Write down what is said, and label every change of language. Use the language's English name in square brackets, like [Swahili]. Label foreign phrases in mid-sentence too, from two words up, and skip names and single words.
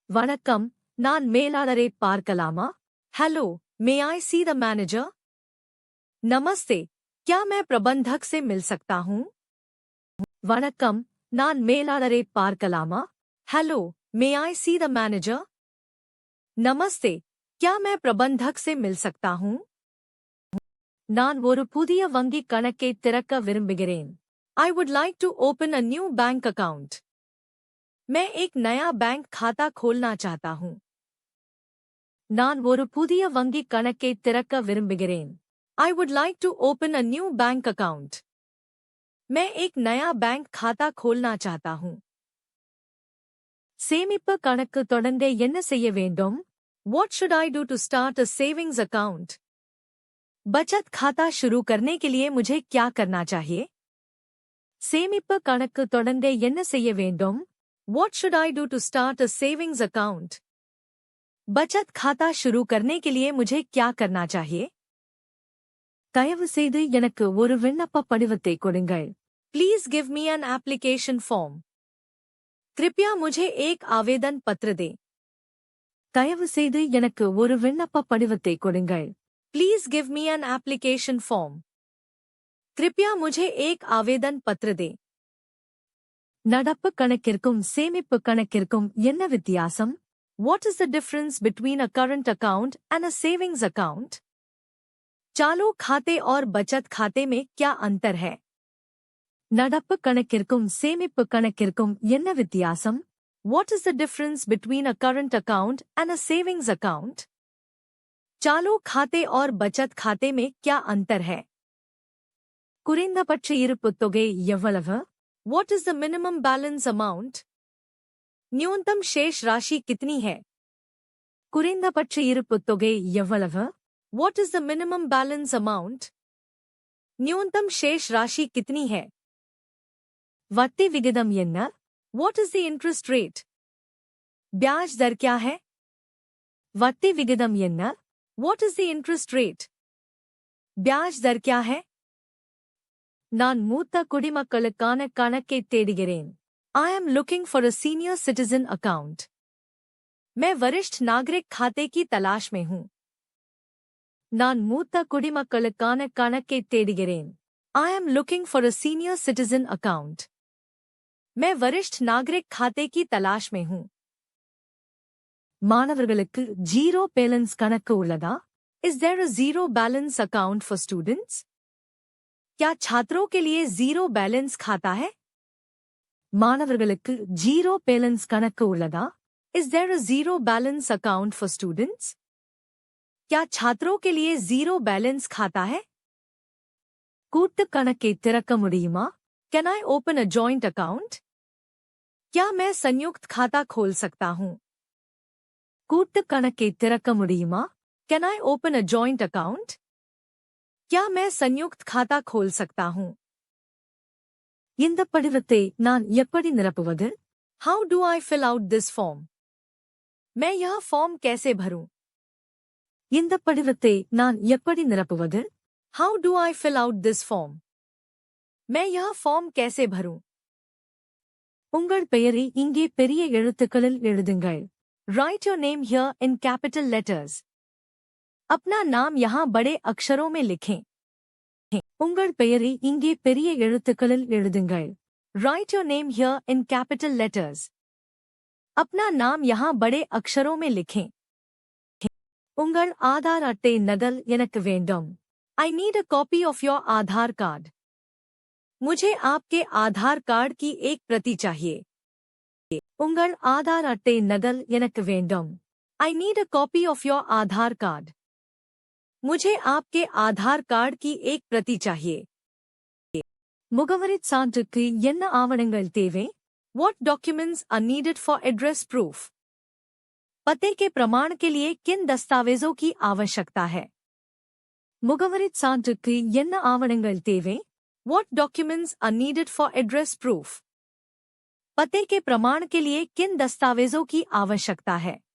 [Tamil] வணக்கம், நான் மேலாளரை பார்க்கலாமா? [English] Hello, may I see the manager? [Hindi] नमस्ते, क्या मैं प्रबंधक से मिल सकता हूँ? [Tamil] வணக்கம், நான் மேலாளரை பார்க்கலாமா? [English] Hello, may I see the manager? [Hindi] नमस्ते, क्या मैं प्रबंधक से मिल सकता हूँ? [Tamil] நான் ஒரு புதிய வங்கிக் கணக்கை திறக்க விரும்புகிறேன். [English] I would like to open a new bank account. [Hindi] मैं एक नया बैंक खाता खोलना चाहता हूँ. [Tamil] நான் ஒரு புதிய வங்கிக் கணக்கை திறக்க விரும்புகிறேன். [English] I would like to open a new bank account. [Hindi] मैं एक नया बैंक खाता खोलना चाहता हूँ. [Tamil] சேமிப்பு கணக்கு தொடங்க என்ன செய்ய வேண்டும்? [English] What should I do to start a savings account? [Hindi] बचत खाता शुरू करने के लिए मुझे क्या करना चाहिए? [Tamil] சேமிப்பு கணக்கு தொடங்க என்ன செய்ய வேண்டும்? [English] What should I do to start a savings account? [Hindi] बचत खाता शुरू करने के लिए मुझे क्या करना चाहिए? [Tamil] தயவு செய்து எனக்கு ஒரு விண்ணப்ப படிவத்தை கொடுங்கள். [English] Please give me an application form. [Hindi] कृपया मुझे एक आवेदन पत्र दें. [Tamil] தயவு செய்து எனக்கு ஒரு விண்ணப்ப படிவத்தை கொடுங்கள். [English] Please give me an application form. [Hindi] कृपया मुझे एक आवेदन पत्र दें. [Tamil] நடப்பு கணக்கிற்கும் சேமிப்பு கணக்கிற்கும் என்ன வித்தியாசம்? [English] What is the difference between a current account and a savings account? [Hindi] चालू खाते और बचत खाते में क्या अंतर है? [Tamil] நடப்பு கணக்கிற்கும் சேமிப்பு கணக்கிற்கும் என்ன வித்தியாசம்? [English] What is the difference between a current account and a savings account? [Hindi] चालू खाते और बचत खाते में क्या अंतर है? [Tamil] குறைந்தபட்ச இருப்புத் தொகை எவ்வளவு? [English] What is the minimum balance amount? [Hindi] न्यूनतम शेष राशि कितनी है? [Tamil] குறைந்தபட்ச இருப்புத் தொகை எவ்வளவு? [English] What is the minimum balance amount? [Hindi] न्यूनतम शेष राशि कितनी है? [Tamil] வட்டி விகிதம் என்ன? [English] What is the interest rate? [Hindi] ब्याज दर क्या है? [Tamil] வட்டி விகிதம் என்ன? [English] What is the interest rate? [Hindi] ब्याज दर क्या है? [Tamil] நான் மூத்த குடிமக்களுக்கான கணக்கை தேடுகிறேன். [English] I am looking for a senior citizen account. [Hindi] मैं वरिष्ठ नागरिक खाते की तलाश में हूँ. [Tamil] நான் மூத்த குடிமக்களுக்கான கணக்கை தேடுகிறேன். [English] I am looking for a senior citizen account. [Hindi] मैं वरिष्ठ नागरिक खाते की तलाश में हूँ. [Tamil] மாணவர்களுக்கு ஜீரோ பேலன்ஸ் கணக்கு உள்ளதா? [English] Is there a zero balance account for students? [Hindi] क्या छात्रों के लिए जीरो बैलेंस खाता है? [Tamil] மாணவர்களுக்கு ஜீரோ பேலன்ஸ் கணக்கு உள்ளதா? [English] Is there a zero balance account for students? [Hindi] क्या छात्रों के लिए जीरो बैलेंस खाता है? [Tamil] கூட்டு கணக்கை திறக்க முடியுமா? [English] Can I open a joint account? [Hindi] क्या मैं संयुक्त खाता खोल सकता हूँ? [Tamil] கூட்டு கணக்கை திறக்க முடியுமா? [English] Can I open a joint account? [Hindi] क्या मैं संयुक्त खाता खोल सकता हूँ? [Tamil] இந்த படிவத்தை நான் எப்படி நிரப்புவது? [English] How do I fill out this form? [Hindi] मैं यह फॉर्म कैसे भरूं? [Tamil] இந்த படிவத்தை நான் எப்படி நிரப்புவது? [English] How do I fill out this form? [Hindi] मैं यह फॉर्म कैसे भरूं? [Tamil] உங்கள் பெயரை இங்கே பெரிய எழுத்துக்களில் எழுதுங்கள். [English] Write your name here in capital letters. [Hindi] अपना नाम यहाँ बड़े अक्षरों में लिखें. [Tamil] உங்கள் பெயரை இங்கே பெரிய எழுத்துக்களில் எழுதுங்கள். [English] Write your name here in capital letters. [Hindi] अपना नाम यहाँ बड़े अक्षरों में लिखें. [Tamil] உங்கள் ஆதார் அட்டை நகல் எனக்கு வேண்டும். [English] I need a copy of your आधार कार्ड. [Hindi] मुझे आपके आधार कार्ड की एक प्रति चाहिए. [Tamil] உங்கள் ஆதார் அட்டை நகல் எனக்கு வேண்டும். [English] I need a copy of your आधार कार्ड. [Hindi] मुझे आपके आधार कार्ड की एक प्रति चाहिए. [Tamil] முகவரிச் சான்றுக்கு என்ன ஆவணங்கள் தேவை? [English] What documents are needed for address proof? [Hindi] पते के प्रमाण के लिए किन दस्तावेजों की आवश्यकता है? [Tamil] முகவரிச் சான்றுக்கு என்ன ஆவணங்கள் தேவை? [English] What documents are needed for address proof? [Hindi] पते के प्रमाण के लिए किन दस्तावेजों की आवश्यकता है?